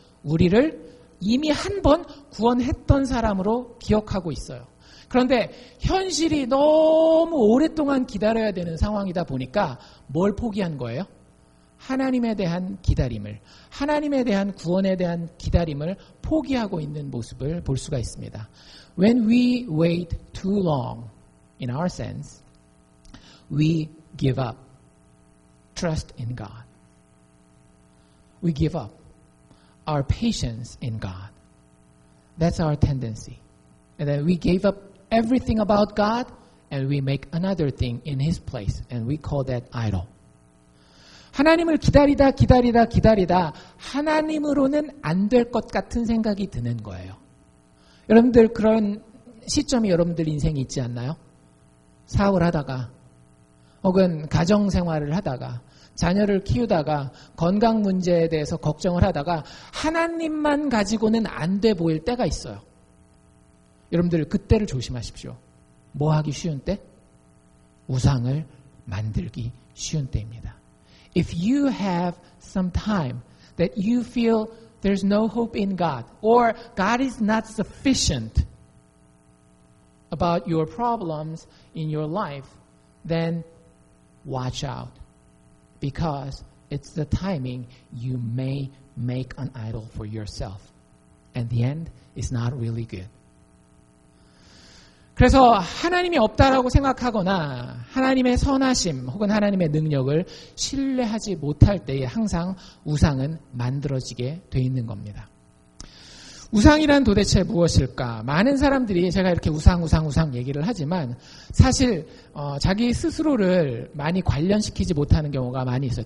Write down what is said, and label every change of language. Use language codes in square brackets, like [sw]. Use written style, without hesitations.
[ko] 우리를 이미 한 번 구원했던 사람으로 기억하고 있어요. 그런데 현실이 너무 오랫동안 기다려야 되는 상황이다 보니까 뭘 포기한 거예요? 하나님에 대한 기다림을, 하나님에 대한 구원에 대한 기다림을 포기하고 있는 모습을 볼 수가 있습니다. [en] When we wait too long, in our sense, we give up trust in God. We give up our patience in God. That's our tendency. And then we gave up everything about God and we make another thing in His place and we call that idol. [ko] 하나님을 기다리다 하나님으로는 안 될 것 같은 생각이 드는 거예요. 여러분들 그런 시점이 여러분들 인생에 있지 않나요? 사업을 하다가 혹은 가정 생활을 하다가 자녀를 키우다가 건강 문제에 대해서 걱정을 하다가 하나님만 가지고는 안 돼 보일 때가 있어요. 여러분들 그때를 조심하십시오. 뭐 하기 쉬운 때? 우상을 만들기 쉬운 때입니다. [en] If you have some time that you feel there's no hope in God or God is not sufficient about your problems in your life, then watch out. Because it's the timing you may make an idol for yourself. And the end is not really good. [ko] 그래서 하나님이 없다라고 생각하거나 하나님의 선하심 혹은 하나님의 능력을 신뢰하지 못할 때에 항상 우상은 만들어지게 돼 있는 겁니다. 우상이란 도대체 무엇일까? 많은 사람들이 제가 이렇게 우상 얘기를 하지만 사실 자기 스스로를 많이 관련시키지 못하는 경우가 많이 있어요.